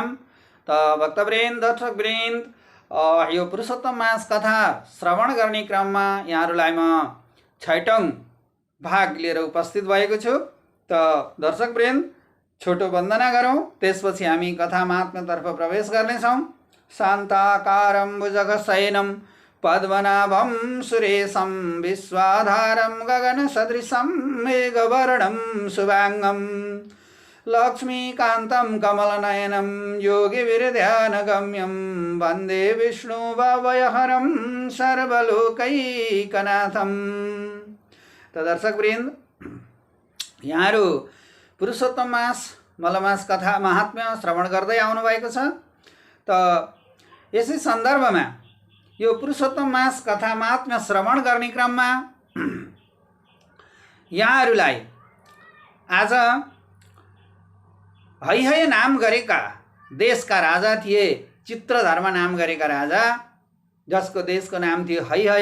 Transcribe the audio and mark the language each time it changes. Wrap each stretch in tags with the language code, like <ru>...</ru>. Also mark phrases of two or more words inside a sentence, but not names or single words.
<ne>त भक्तवृन्द दर्शकवृन्द, यो पुरुषोत्तम मास कथा श्रवण गर्ने क्रममा यहाँहरूलाई म 6औं भाग लिएर उपस्थित भएको छु। त दर्शकवृन्द, छोटो वन्दना गरौँ, त्यसपछि हामी कथा महात्म्यतर्फ प्रवेश गर्नेछौँ।</ne> <sa>शान्ताकारं भुजगशयनं पद्मनाभं सुरेशं विश्वाधारं गगनसदृशं मेघवर्णं शुभांगं लक्ष्मीकान्तं कमलनयनं योगिविरध्यानगम्यं वन्दे विष्णुभवयहरं सर्वलोकैकनाथं।</sa> <ne>त दर्शकवृन्द, यहाँहरू पुरुषोत्तम मास मलमास कथा महात्म्य श्रवण गर्दै आउनुभएको छ। त यसै सन्दर्भमा यो पुरुषोत्तम मास कथा महात्म्य श्रवण गर्ने क्रममा यहाँहरूलाई आज हैहय नाम गरेका देशका राजा थिए, चित्रधर्म नाम गरेका राजा, जसको देशको नाम थियो हैहय।</ne>